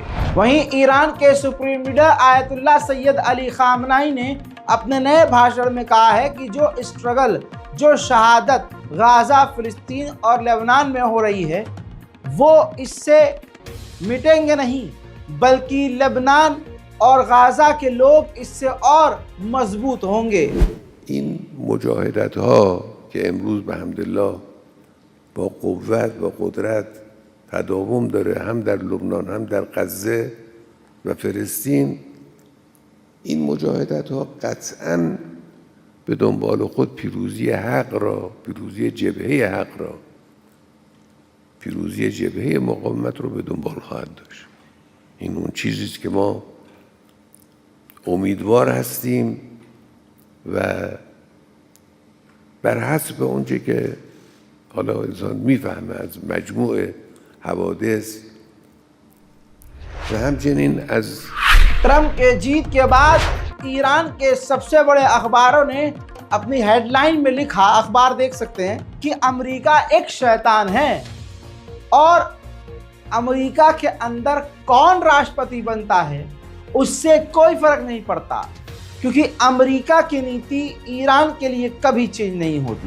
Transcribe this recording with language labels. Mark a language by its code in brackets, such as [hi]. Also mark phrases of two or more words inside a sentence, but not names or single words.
[hi] वहीं ईरान के [en] supreme leader [hi] आयतुल्लाह सैयद अली खामनाई ने अपने नए भाषण में कहा है कि जो स्ट्रगल, जो शहादत गाजा, फिलिस्तीन और लेबनान में हो रही है, वो इससे मिटेंगे नहीं, बल्कि लेबनान और गाजा के लोग इससे और मजबूत होंगे। [fa] این مجاهدت‌ها که امروز به حمدالله با قوت و قدرت تداوم داره، هم در لبنان هم در غزه و فلسطین، این مجاهدت‌ها قطعاً به دنبال خود پیروزی حق را، پیروزی جبهه حق را، پیروزی جبهه مقاومت رو به دنبال خواهد داشت. این اون چیزی است که ما امیدوار هستیم و بر حسب اونچه که حالا انسان میفهمه از مجموع حوادث و همچنین از [hi] ट्रम्प के जीत के बाद ईरान के सबसे बड़े अखबारों ने अपनी हेडलाइन में लिखा, अखबार देख सकते हैं, कि अमेरिका एक शैतान है और अमेरिका के अंदर कौन राष्ट्रपति बनता है उससे कोई फर्क नहीं पड़ता, क्योंकि अमेरिका की नीति ईरान के लिए कभी चेंज नहीं होती।